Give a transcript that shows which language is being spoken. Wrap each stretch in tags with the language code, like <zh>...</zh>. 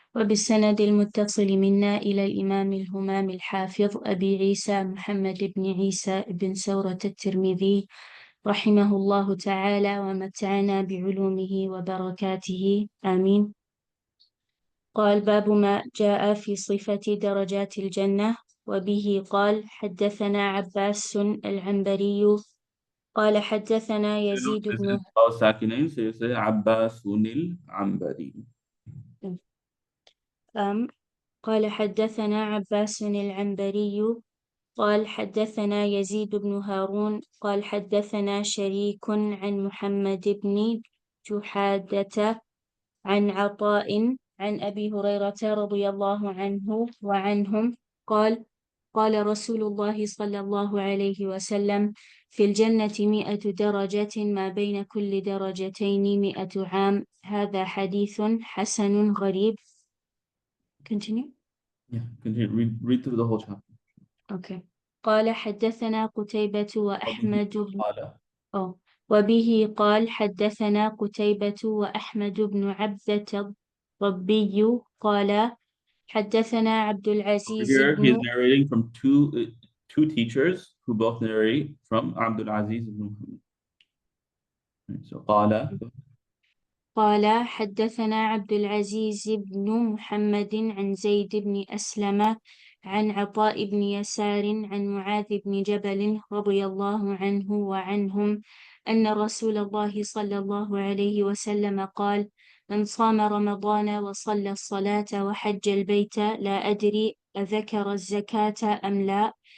<ar>وبالسند المتصل منا إلى الإمام الهمام الحافظ أبي عيسى محمد بن عيسى بن سورة الترمذي رحمه الله تعالى ومتعنا بعلومه وبركاته آمين. قال باب ما جاء في صفة درجات الجنة. وبه قال حدثنا عباس العنبري قال حدثنا يزيد بن</ar> <en>ساكنين, so you say عباس العنبري.</en> <ar>قال حدثنا عباس العنبري قال حدثنا يزيد بن هارون قال حدثنا شريك عن محمد بن جحادة عن عطاء عن أبي هريرة رضي الله عنه وعنهم قال قال رسول الله صلى الله عليه وسلم في الجنة 100 درجة ما بين كل درجتين 100 عام. هذا حديث حسن غريب.</ar> <en>Continue. Yeah, continue. Read through the whole chapter. Okay.</en> <ar>قال حدثنا قتيبة وأحمد قال. وبه قال حدثنا قتيبة وأحمد بن عبدة الضبي قال حدثنا عبد العزيز</ar> <en>Here he is</en> <ar>بن</ar> <en>narrating from two teachers who both narrate from Abdul Aziz ibn Muhammad. So</en> <ar>قال حدثنا عبد العزيز بن محمد عن زيد بن أسلم عن عطاء بن يسار عن معاذ بن جبل رضي الله عنه وعنهم أن رسول الله صلى الله عليه وسلم قال من صام رمضان وصلى الصلاة وحج البيت لا أدري أذكر الزكاة أم لا</ar>